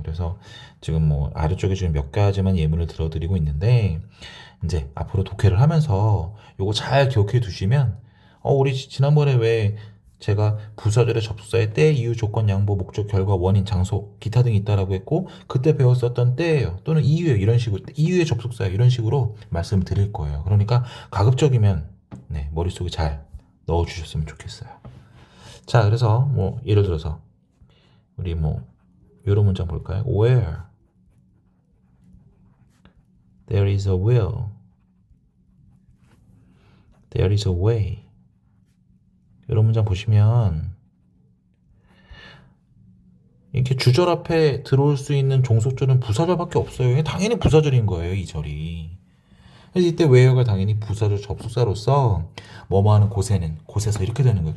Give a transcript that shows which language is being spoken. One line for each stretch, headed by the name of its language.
Korean: 그래서 지금 뭐 아래쪽에 지금 몇 가지만 예문을 들어드리고 있는데 이제 앞으로 독해를 하면서 요거 잘 기억해 두시면 우리 지난번에 왜 제가 부사절의 접속사에 때, 이유, 조건, 양보, 목적, 결과, 원인, 장소, 기타 등이 있다라고 했고 그때 배웠었던 때예요. 또는 이유예요. 이런 식으로 이유의 접속사예요. 이런 식으로 말씀을 드릴 거예요. 그러니까 가급적이면 머릿속에 잘 넣어주셨으면 좋겠어요. 자, 그래서 뭐 예를 들어서 우리 뭐 이런 문장 볼까요?
English: Where there is a will, there is a way.
Korean: 이런 문장 보시면 이렇게 주절 앞에 들어올 수 있는 종속절은 부사절밖에 없어요. 당연히 부사절인 거예요, 이 절이. 그래서 이때 where가 당연히 부사절 접속사로서 뭐뭐 하는 곳에서 이렇게 되는 거예요.